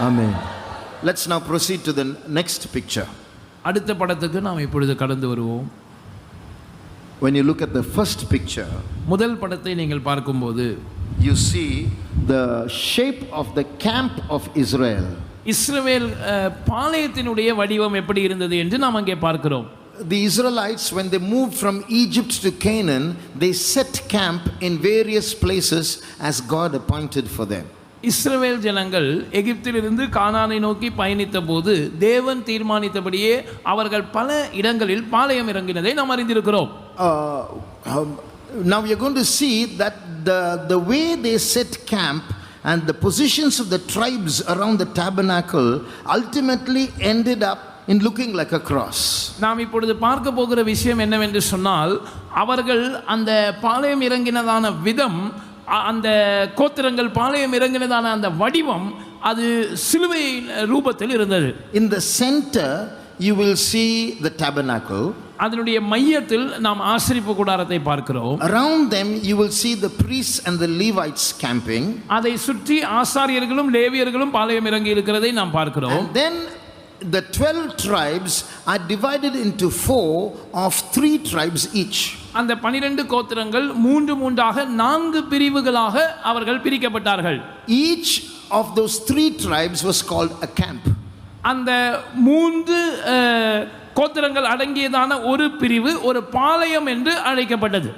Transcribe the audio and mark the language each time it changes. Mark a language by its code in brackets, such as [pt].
[en] Amen. Let's now proceed to the next picture. [ta] அடுத்த படத்துக்கு நாம் இப்பொழுது கடந்து வருவோம். [en] When you look at the first picture, [ta] முதல் படத்தை நீங்கள் பார்க்கும்போது [en] you see the shape of the camp of Israel. [ta] இஸ்ரவேல் பாளையத்தினுடைய வடிவம் எப்படி இருந்தது என்று நாம் அங்கே பார்க்கிறோம். [en] The Israelites, when they moved from Egypt to Canaan, they set camp in various places as God appointed for them. [ta] இஸ்ரவேல் ஜனங்கள் எகிப்திலிருந்து கானானை நோக்கி பயணித்த போது தேவன் தீர்மானித்தபடியே அவர்கள் பல இடங்களில் பாளையம் இறங்கினதை நாம் அறிந்திருக்கிறோம். [en] Now we are going to see that the way they set camp and the positions of the tribes around the tabernacle ultimately ended up in looking like a cross. [ta] நாம் இப்பொழுது பார்க்க போகிற விஷயம் என்னவென்று சொன்னால், அவர்கள் அந்த பாளையம் இறங்கினதான விதம், அந்த கோத்திரங்கள் பாளையம் இறங்கினதான அந்த வடிவம் அது சிலுவை ரூபத்தில் இருந்தது. [en] In the center you will see the tabernacle. [ta] அதனுடைய மையத்தில் நாம் ஆசரிப்பு கூடாரத்தை பார்க்கிறோம். [en] Around them you will see the priests and the Levites camping. [ta] அதை சுற்றி ஆசாரியர்களும் லேவியர்களும் பாளையம் இறங்கி இருக்கிறதை நாம் பார்க்கிறோம். [en] And then the 12 tribes are divided into 4 of 3 tribes each. [ta] அந்த 12 கோத்திரங்கள் மூன்றாக 4 பிரிவுகளாக அவர்கள் பிரிக்கப்பட்டார்கள். [en] Each of those 3 tribes was called a camp. [ta] அந்த 3 கோத்திரங்கள் அடங்கியதான ஒரு பிரிவு ஒரு பாளையம் என்று அழைக்கப்பட்டது.